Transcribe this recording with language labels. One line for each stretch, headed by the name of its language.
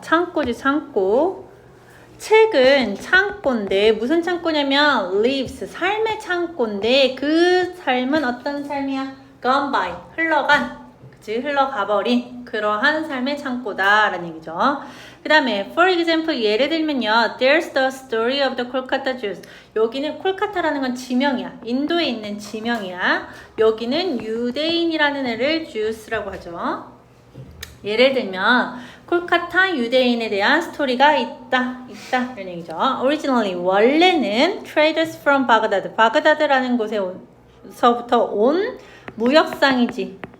Korean: 창고지, 창고. 책은 창고인데 무슨 창고냐면 lives, 삶의 창고인데 그 삶은 어떤 삶이야? gone by, 흘러간, 그치? 흘러가버린 그러한 삶의 창고다라는 얘기죠. 그 다음에
English: for example
Korean: 예를 들면요,
English: there's the story of the Kolkata Jews.
Korean: 여기는 콜카타라는 건 지명이야. 인도에 있는 지명이야. 여기는 유대인이라는 애를 Jews라고 하죠. 예를 들면 콜카타 유대인에 대한 스토리가 있다 이런 얘기죠. Originally 원래는
English: traders from Baghdad,
Korean: 바그다드라는 곳에서부터 온 무역상이지.